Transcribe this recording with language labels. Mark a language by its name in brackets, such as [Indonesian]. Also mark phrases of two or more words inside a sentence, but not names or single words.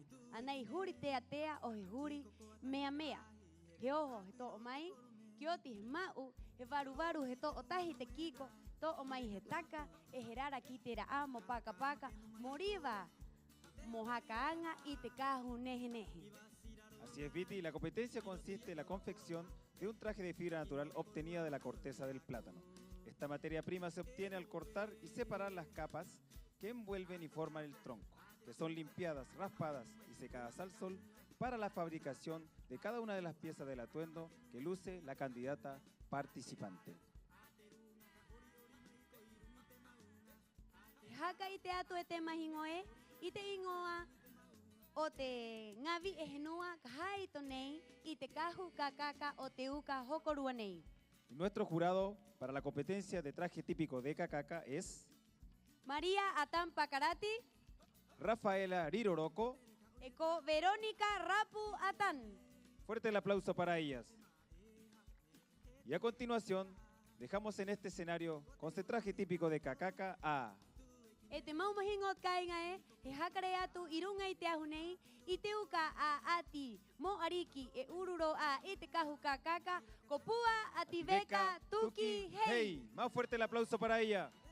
[Rapanui] Anai huri tea tea o he huri mea mea. He oho he to'o mai, ki oti he mau, he varu varu he to'o tahi te kiko, to'o mai he taka, e he rara ki te raa mo paka paka, moriva, mo hakaanga i te kahu nehe nehe. [Spanish] Así es, Viti, la competencia consiste en la confección de un traje de fibra natural obtenida de la corteza del plátano. Esta materia prima se obtiene al cortar y separar las capas que envuelven y forman el tronco, que son limpiadas, raspadas y secadas al sol para la fabricación de cada una de las piezas del atuendo que luce la candidata participante. [Rapanui] Haka i te atu e te mahingoe, i te ingoa o te ngavi e henua kahai to nei, i te kahu kakaka o te uka hokorua nei. [Spanish] Nuestro jurado para la competencia de traje típico de Cacaca es María Atán Pacarati, Rafaela Riroroco. Eco Verónica Rapu Atán. Fuerte el aplauso para ellas. Y a continuación, dejamos en este escenario con este traje típico de Cacaca a [Rapanui] E te mau mahingot kainga he hakare atu irunga i te ahunei, i te uka a ati mo ariki e ururo a i te kahu kakaka, kopua ati veka tuki hei. [Spanish] Más fuerte el aplauso para ella.